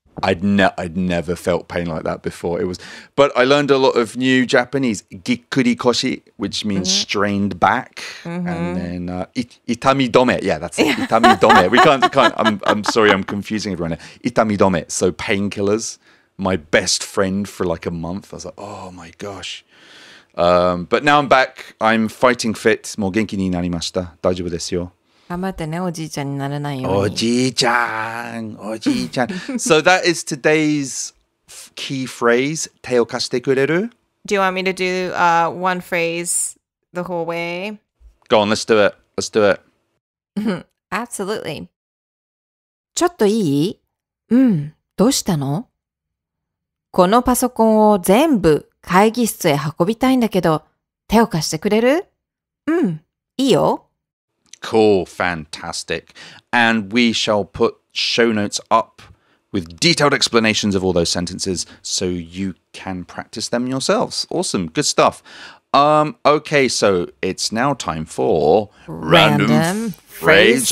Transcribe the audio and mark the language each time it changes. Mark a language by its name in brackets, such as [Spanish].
[English] I'd never felt pain like that before. But I learned a lot of new Japanese, gikkuri koshi, which means strained back, and then itami dome. Yeah, that's it. Itami dome. We can't. I'm sorry, I'm confusing everyone. Itami dome. So painkillers. My best friend for like a month. I was like, oh my gosh. But now I'm back. I'm fighting fit. [Japanese] もう元気になりました。大丈夫ですよ。頑張ってね、おじいちゃんにならないように。おじいちゃん。 [English] So that is today's key phrase. [Japanese] 手を貸してくれる? [English] Do you want me to do one phrase the whole way? Go on, let's do it. Absolutely. [Japanese] ちょっといい？どうしたの？このパソコンを全部会議室へ運びたいんだけど、手を貸してくれる？いいよ。 [English] Cool, fantastic. And we shall put show notes up with detailed explanations of all those sentences so you can practice them yourselves. Awesome, good stuff. Okay, so it's now time for Random Phrase